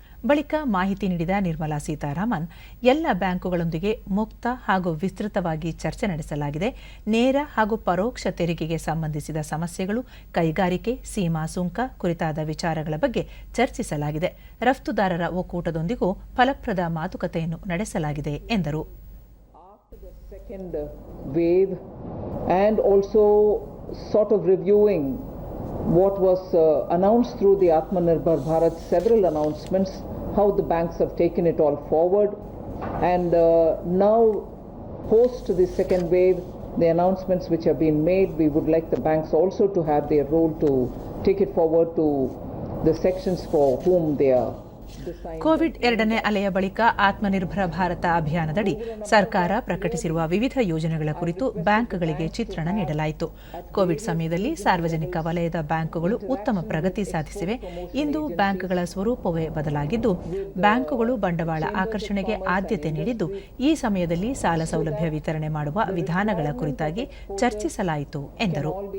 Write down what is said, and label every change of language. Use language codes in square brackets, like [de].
[kn] ಬಳಿಕ ಮಾಹಿತಿ ನೀಡಿದ ನಿರ್ಮಲಾ ಸೀತಾರಾಮನ್, ಎಲ್ಲ ಬ್ಯಾಂಕುಗಳೊಂದಿಗೆ ಮುಕ್ತ ಹಾಗೂ ವಿಸ್ತೃತವಾಗಿ ಚರ್ಚೆ ನಡೆಸಲಾಗಿದೆ. ನೇರ ಹಾಗೂ ಪರೋಕ್ಷ ತೆರಿಗೆಗೆ ಸಂಬಂಧಿಸಿದ ಸಮಸ್ಯೆಗಳು, ಕೈಗಾರಿಕೆ, ಸೀಮಾ ಸುಂಕ ಕುರಿತಾದ ವಿಚಾರಗಳ ಬಗ್ಗೆ ಚರ್ಚಿಸಲಾಗಿದೆ. ರಫ್ತುದಾರರ ಒಕ್ಕೂಟದೊಂದಿಗೂ ಫಲಪ್ರದ ಮಾತುಕತೆಯನ್ನು ನಡೆಸಲಾಗಿದೆ ಎಂದರು. [en] Second wave and also sort of reviewing what was announced through the Atmanirbhar Bharat, several announcements, how the banks have taken it all forward, and now post the second wave, the announcements which have been made, we would like the banks also to have their role to take it forward to the sections for whom they are. [kn] Covid 2ನೇ ಅಲೆಯ ಬಳಿಕ ಆತ್ಮನಿರ್ಭರ ಭಾರತ ಅಭಿಯಾನದಡಿ ಸರ್ಕಾರ ಪ್ರಕಟಿಸಿರುವ ವಿವಿಧ ಯೋಜನೆಗಳ ಕುರಿತು ಬ್ಯಾಂಕ್ಗಳಿಗೆ ಚಿತ್ರಣ ನೀಡಲಾಯಿತು. ಕೋವಿಡ್ ಸಮಯದಲ್ಲಿ ಸಾರ್ವಜನಿಕ ವಲಯದ ಬ್ಯಾಂಕುಗಳು ಉತ್ತಮ ಪ್ರಗತಿ ಸಾಧಿಸಿವೆ. ಇಂದು ಬ್ಯಾಂಕ್ಗಳ ಸ್ವರೂಪವೇ ಬದಲಾಗಿದ್ದು, ಬ್ಯಾಂಕುಗಳು ಬಂಡವಾಳ ಆಕರ್ಷಣೆಗೆ ಆದ್ಯತೆ ನೀಡಿದ್ದು, ಈ ಸಮಯದಲ್ಲಿ ಸಾಲ ಸೌಲಭ್ಯ ವಿತರಣೆ ಮಾಡುವ ವಿಧಾನಗಳ ಕುರಿತಾಗಿ ಚರ್ಚಿಸಲಾಯಿತು ಎಂದರು.